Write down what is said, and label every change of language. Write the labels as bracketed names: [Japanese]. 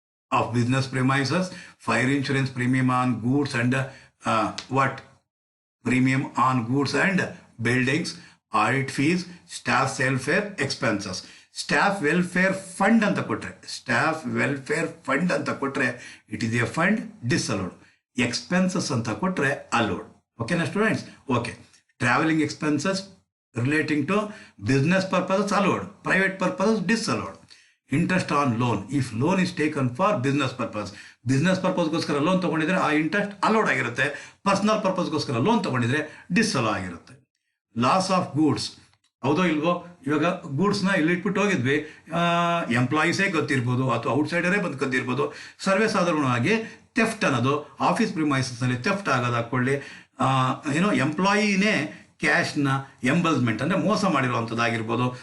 [English] of business premises, fire insurance premium on goods and what? Premium on goods and buildings, audit fees, staff welfare expenses. Staff welfare fund [Kannada] ಅಂತ ಕೊಟ್ರೆ, [English] staff welfare fund ಅಂತ ಕೊಟ್ರೆ, it is a fund disallowed. Expenses [Kannada] ಅಂತ ಕೊಟ್ರೆ [English] allowed. Okay, students? Okay. Traveling expenses relating to business purposes allowed, private purposes disallowed. Interest on loan, if loan is taken for business purpose [Kannada] ಗೋಸ್ಕರ loan ತಗೊಂಡಿದ್ರೆ ಆ interest allowed ಆಗಿರುತ್ತೆ. Personal ಪರ್ಪಸ್ಗೋಸ್ಕರ loan ತಗೊಂಡಿದ್ರೆ ಡಿಸ್ಅಲೋ ಆಗಿರುತ್ತೆ. Loss of goods, ಹೌದೋ ಇಲ್ವೋ? ಇವಾಗ ಗೂಡ್ಸ್ನ ಇಲ್ಲಿ ಇಟ್ಬಿಟ್ಟು ಹೋಗಿದ್ವಿ, ಎಂಪ್ಲಾಯೀಸೇ ಗೊತ್ತಿರ್ಬೋದು ಅಥವಾ ಔಟ್ಸೈಡರೇ ಬಂದು ಗೊತ್ತಿರ್ಬೋದು. ಸರ್ವೇ ಸಾಧಾರಣವಾಗಿ ಥೆಫ್ಟ್ ಅನ್ನೋದು ಆಫೀಸ್ ಪ್ರಿಮೈಸಸ್ನಲ್ಲಿ ಥೆಫ್ಟ್ ಆಗೋದು ಹಾಕೊಳ್ಳಿ, ಎಂಪ್ಲಾಯಿನೇ ಕ್ಯಾಶ್ನ ಎಂಬಲ್ಸ್ಮೆಂಟ್ ಅಂದರೆ ಮೋಸ ಮಾಡಿರುವಂಥದ್ದಾಗಿರ್ಬೋದು.